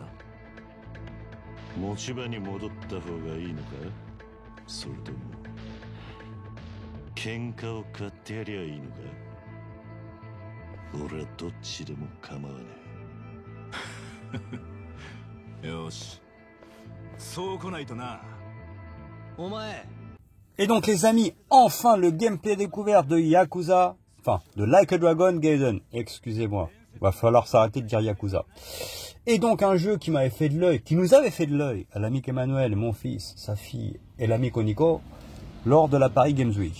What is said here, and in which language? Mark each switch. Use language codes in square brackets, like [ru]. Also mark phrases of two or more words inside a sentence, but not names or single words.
[ja] 持ち場に戻った方がいいのか、それとも喧嘩を買ってやりゃいいのか。俺はどっちでも構わねえ。よし、そう来ないとな。お前。 [fr] Et donc les amis, enfin le gameplay découvert de Yakuza, enfin de Like a Dragon Gaiden, excusez-moi, va falloir s'arrêter de dire Yakuza. Et donc un jeu qui m'avait fait de l'œil, qui nous avait fait de l'œil à l'ami Emmanuel, mon fils, sa fille et l'ami Nico lors de la Paris Games Week.